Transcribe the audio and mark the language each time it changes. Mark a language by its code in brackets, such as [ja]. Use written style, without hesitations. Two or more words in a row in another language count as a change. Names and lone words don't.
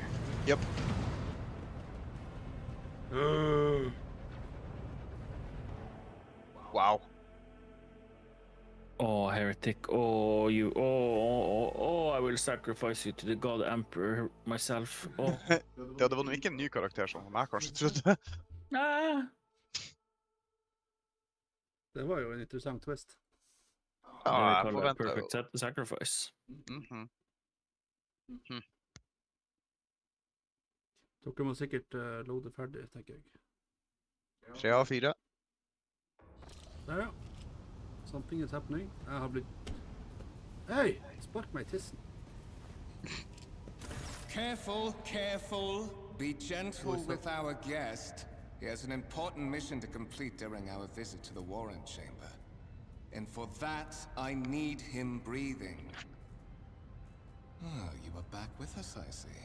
[en] Yep. Wow. Oh, heretic. Oh, you. I will sacrifice you to the god emperor myself. Oh. [no] Det var nog ikke en ny karakter som jeg kanskje trodde. Ah. Det var jo en interessant twist. Det Ja, vi jeg kaller forventer [en] perfect sacrifice. Mhm. [no] Dere må sikkert loade ferdig, tenker jeg. 3 av 4. Der, ja. [en] Something is happening. [no] Jeg har blitt... Hei! Spark meg i tissen. [en] Careful, careful. Be gentle with our guest. He has an important mission to complete during our visit to the Warrant Chamber. And for that, I need him breathing. Oh, you are back with us, I see.